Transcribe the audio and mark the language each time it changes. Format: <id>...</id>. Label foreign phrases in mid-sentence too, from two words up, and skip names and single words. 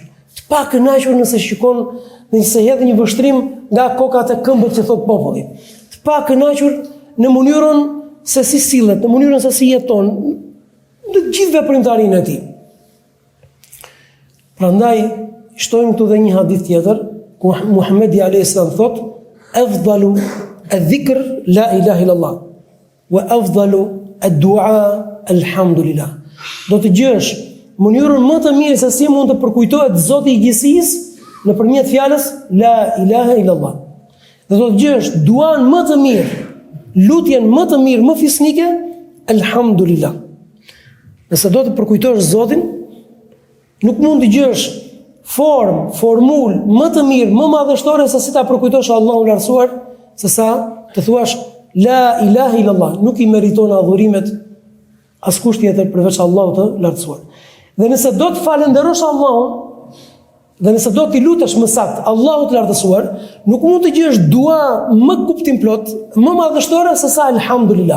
<sq>Të pakënaqur nëse shikon nëse hedh një vështrim nga kokat e këmbët që thot populli. Të pakënaqur në mënyrën se si sillet, në mënyrën se si jeton, në të gjithë veprimtarinë e tij. Prandaj shtojmë këtu dhe një hadith tjetër ku Muhamedi</sq> <ar>عليه السلام</ar> <sq>thotë:</sq> <ar>"أفضل الذكر لا إله إلا الله وأفضل الدعاء الحمد لله."</ar> <sq>Do të gjesh mënyrën më të mirë se si mund të përkujtohet Zoti i gjithësisë nëpërmjet fjalës</sq> <ar>لا إله إلا الله.</ar> <sq>Dhe do të gjesh duan më të mirë, lutjen më të mirë, më fisnike, alhamdulillah. Nëse do të përkujtosh Zotin, nuk mund të gjesh formul më të mirë, më madhështore se si ta përkujtosh Allahun lartësuar, se sa të thuash</sq> <ar>لا إله إلا الله.</ar> <sq>Nuk i meriton adhurimet askush tjetër përveç Allahut të lartësuar. Dhe nëse do të falenderosh Allahun, dhe nëse do t'i lutesh më saktë Allahut të lartësuar, nuk mund të gjesh dua më kuptim plot, më madhështore se sa alhamdulillah.</sq>